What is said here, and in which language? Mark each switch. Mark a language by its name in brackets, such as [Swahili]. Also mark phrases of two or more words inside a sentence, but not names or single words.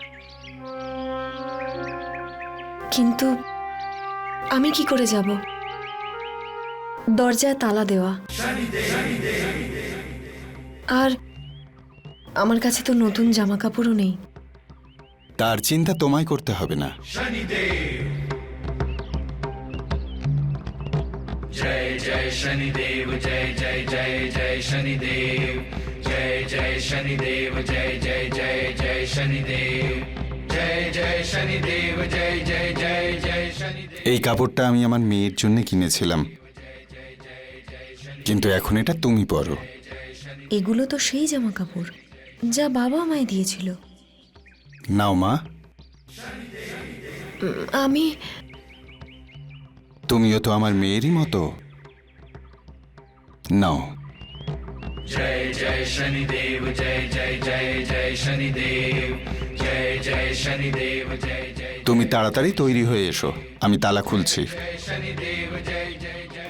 [Bangla] কিন্তু আমি কি করে যাব? দরজায় তালা দেওয়া, আর আমার কাছে তো নতুন জামা কাপড়ও নেই। তার চিন্তা তোমায় করতে হবে না। [Hindi] जय जय शनिदेव जय जय जय जय शनिदेव जय जय शनिदेव जय जय जय जय शनिदेव जय जय शनिदेव जय जय जय जय शनिदेव। [Bangla] এই কাপড়টা আমি আমার মেয়ের জন্য কিনেছিলাম, কিন্তু এখন এটা তুমি পরো। এগুলো তো সেই জামা কাপড় যা বাবা আমায় দিয়েছিল। নাও মা। তুমিও তো আমার মেয়েরই মতো। নাও। [Hindi] जय जय शनिदेव जय जय जय जय शनिदेव जय जय शनिदेव जय जय। [Bangla] তুমি তাড়াতাড়ি তৈরি হয়ে এসো, আমি তালা খুলছি। [Hindi] शनिदेव जय जय जय।